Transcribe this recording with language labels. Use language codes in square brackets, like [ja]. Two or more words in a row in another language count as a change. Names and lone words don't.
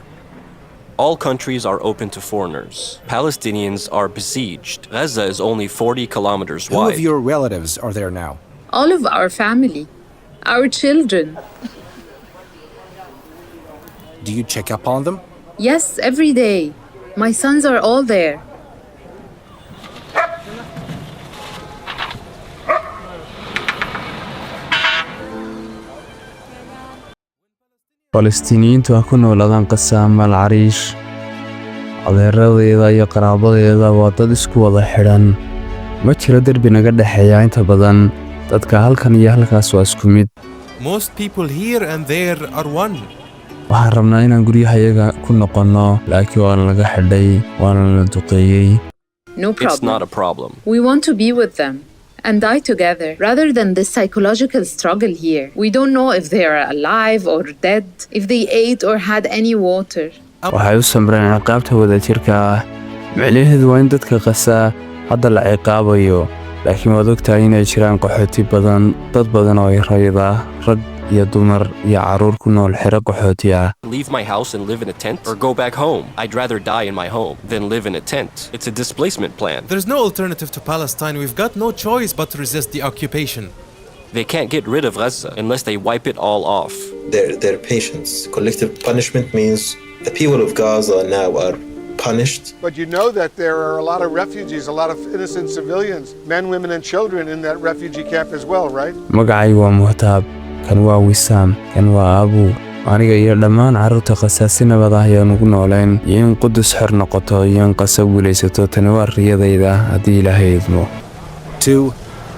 [en] All countries are open to foreigners. Palestinians are besieged. Gaza is only 40 kilometers wide. Who of your relatives are there now? All of our family, our children. Do you check up on them? Yes, every day. My sons are all there. [so] Falastiiniyiintu ha ku noolaadaan Qasa ama Al-Arish. adeeradeeda iyo qaraabadeeda waa dad isku wada xidhan. ma jiro derbi naga dhexeeya inta badan. dadka halkan iyo halkaas waa isku mid. [en] Most people here and there are one. [so] waxaan rabnaa inaan guryahayaga ku noqonno, laakiin waana laga xidhay, waana la duqeeyey. [en] No problem. It's not a problem. We want to be with them and die together rather than this psychological struggle here. We don't know if they are alive or dead, if they ate or had any water. [so] waxay u samreen ciqaabta wadajirka ah. micnaheedu waa in dadka Qasa hadda la ciqaabayo laakiin waad ogtahay inay jiraan qaxooti badan dad badan oo rayida rag iyo dumar iyo caruur ku nool xero qaxooti ah. [en] Leave my house and live in a tent or go back home. I'd rather die in my home than live in a tent. It's a displacement plan. There's no alternative to Palestine. We've got no choice but to resist the occupation. They can't get rid of Gaza unless they wipe it all off. Their patience. Collective punishment means the people of Gaza now are punished. But you know that there are a lot of refugees, a lot of innocent civilians, men, women, and children in that refugee camp as well, right? [so] magacay waa Muhtaab, kan waa Wisaam, kan waa Abu. aniga iyo dhammaan carruurta Qasa si nabad ah ayaan ugu nooleen iyo in Qudus xor noqoto iyo in Qasa guulaysato tani waa riyadayda haddii Ilaahay idmo. 2